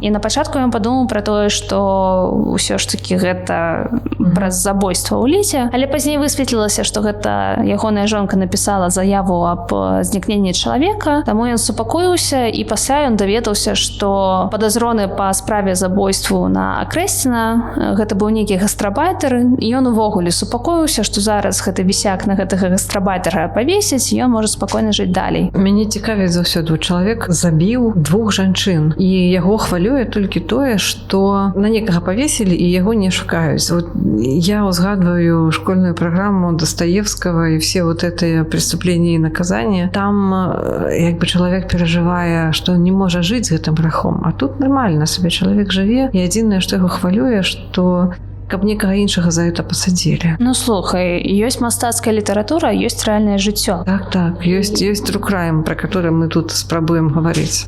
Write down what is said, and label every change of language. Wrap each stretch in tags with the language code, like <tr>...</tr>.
<be>І на пачатку ён падумаў пра тое, што ўсё ж такі гэта праз забойства ў ліце, але пазней высветлілася, што гэта ягоная жонка напісала заяву аб знікненні чалавека, таму ён супакоіўся, і пасля ён даведаўся, што падазроны па справе забойству на Акрэсціна гэта быў нейкі гастрабайтер, і ён увогуле супакоіўся, што зараз гэты вісяк на гэтага гастрабайтера павесіць, і ён можа спакойна жыць далей. Мяне цікавіць заўсёды, чалавек забіў 2 жанчын, і яго хвалюе толькі тое, што на некага павесілі і яго не шукаюць.</be> <ru>Вот я узгадываю школьную программу Достоевского и все вот эти преступления и наказания.</ru> <be>Там як бы чалавек перажывае, што не можа жыць з гэтым грахом. А тут нормально сабе чалавек жыве, і адзінае, што яго хвалюе, што каб некага іншага</be> <ru>за это</ru> <be>пасадзілі. Ну, слухай, ёсць мастацкая літаратура, ёсць рэальнае жыццё. Так, ёсць true crime, пра</be> <ru>который</ru> <be>мы тут спрабуем гаварыць.</be>